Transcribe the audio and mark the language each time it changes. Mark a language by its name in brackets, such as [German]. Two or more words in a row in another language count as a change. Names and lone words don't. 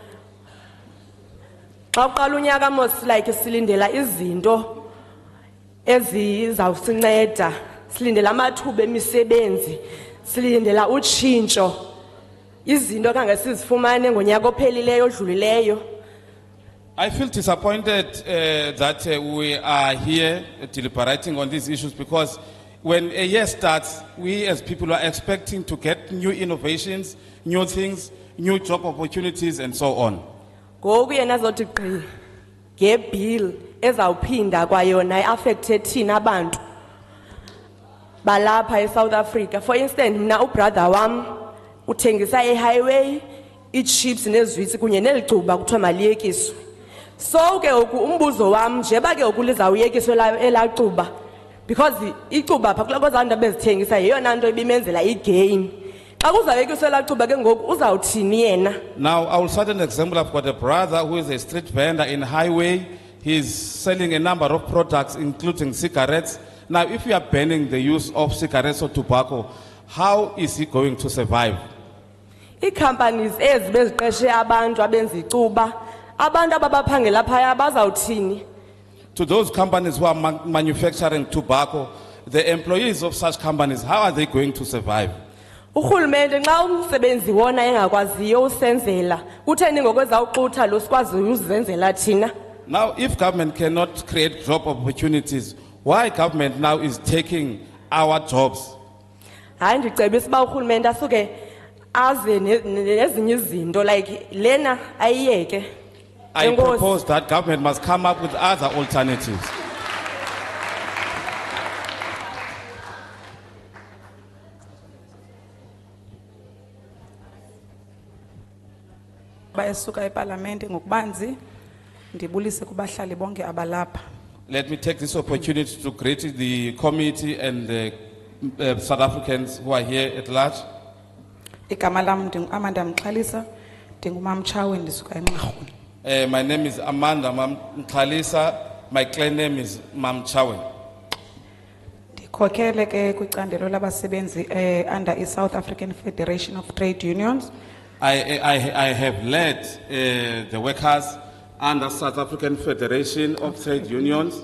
[Xhosa] xa uqala unyaka mos like silindela izinto ezizawusinceda silindela amathuba emisebenzi silindela utshintsho izinto kange sizifumane ngonyaka ophelileyo odlulileyo. [English] I feel disappointed that we are here deliberating on these issues because when a year starts, we as people are expecting to get new innovations, new things, new job opportunities and so on. [Xhosa] Ngoku yena azothi gqi ngebill ezawuphinda kwayona iaffecte thina abantu balapha eSouth Africa. For instance, mna ubrother wam uthengisa ehighway ichips nezwitsi kunye nelicuba kuthiwa maliyekiswe. So ke ngoku umbuzo wam njeba ke ngoku lizawuyekiswe elacuba because icuba pha kuloko zanto bezithengisa yeyona nto ibimenzela igain. Xa kuzawuyekiswe elacuba ke ngoku uzawuthini yena? [English] Now I will cite an example. I've got a brother who is a street vendor in highway. He's selling a number of products including cigarettes. Now if you are banning the use of cigarettes or tobacco, how is he going to survive? [Xhosa] Companies ezi beziqeshe abantu abenza icuba abantu ababaphangela phaya bazawuthini? [English] To those companies who are manufacturing tobacco, the employees of such companies, how are they going to survive? [Xhosa] Urhulumente nxa umsebenzi wona engakwaziyo usenzela kutheni ngokwezawuxutha lo sikwazi uzenzela thina? [English] Now if government cannot create job opportunities, why government now is taking our jobs? [Xhosa] Hayi ndicebisa uba urhulumente asuke aze nezinye izinto like lena ayiyeke. [English] I propose that government must come up with other alternatives. [Xhosa] Bayesuka eParliament ngokubanzi ndibulise kubahlali bonke abalapha. [English] Let me take this opportunity to greet the committee and the South Africans who are here at large. [Xhosa] Igama lam ndinguAmanda Mxhalisa ndingumamtshawe ndisuka eMarhuni. [English] My name is Amanda Mxhalisa. My clan name is Mamchawe. [Xhosa] Ndikhokele ke kwicandelo labasebenzi [English] under the South African Federation of Trade Unions. I have led the workers under South African Federation of Trade Unions.